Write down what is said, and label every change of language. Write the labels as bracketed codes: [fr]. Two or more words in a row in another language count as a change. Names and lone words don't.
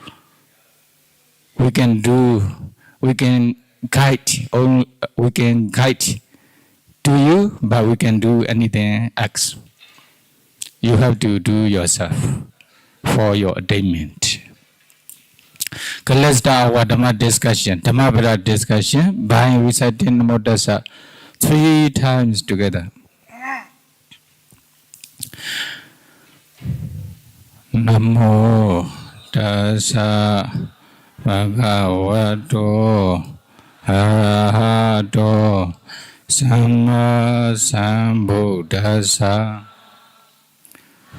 [en] We can guide to you, but we can do anything else. You have to do yourself for your attainment. Okay, let's start our Dhamma discussion. Dhamma discussion by reciting Namo Tassa 3 times together. [pi] Namo Tassa Bhagavato Arahato Samma Sambuddhassa.